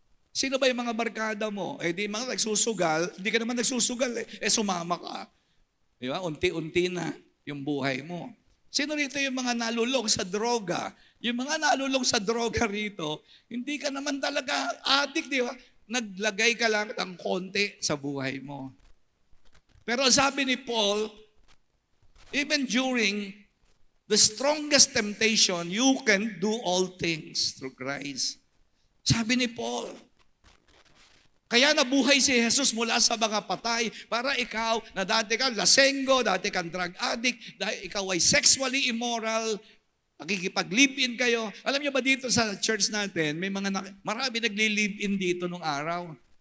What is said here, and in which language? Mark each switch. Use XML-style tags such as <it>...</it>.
<tl>Sino ba yung mga barkada mo? Eh di mga nagsusugal, hindi ka naman nagsusugal sumama ka. Di ba? Unti-unti na yung buhay mo. Sino rito yung mga nalulong sa droga? Yung mga nalulong sa droga rito, hindi ka naman talaga addict, di ba? Naglagay ka lang ng konti sa buhay mo. Pero sabi ni Paul,</tl> <en>even during the strongest temptation, you can do all things through Christ.</en> <tl>Sabi ni Paul, kaya nabuhay si Jesus mula sa mga patay para ikaw na dati kang lasenggo, dati kang drug addict, dahil ikaw ay sexually immoral, nakikipag-live-in kayo. Alam niyo ba dito sa church natin, may marami nagli-live-in dito nung araw.</tl>